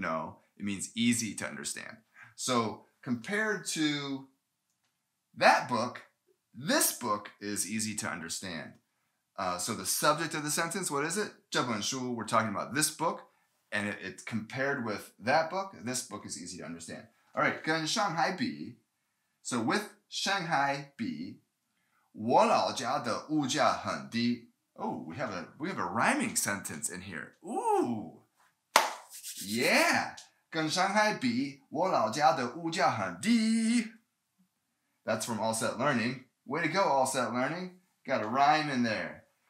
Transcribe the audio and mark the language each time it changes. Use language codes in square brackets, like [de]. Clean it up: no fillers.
[en] No, it means easy to understand. So compared to that book, this book is easy to understand. So the subject of the sentence, what is it? [zh] 这本书, [en] we're talking about this book, and it's compared with that book. This book is easy to understand. All right, [zh] 跟上海比. [en] So with Shanghai [zh] 比, 我老家的物价很低. [en] Oh, we have a rhyming sentence in here. [zh] Ooh, yeah. 跟上海比, 我老家的物价很低. [en] That's from All Set Learning. Way to go, All Set Learning. Got a rhyme in there.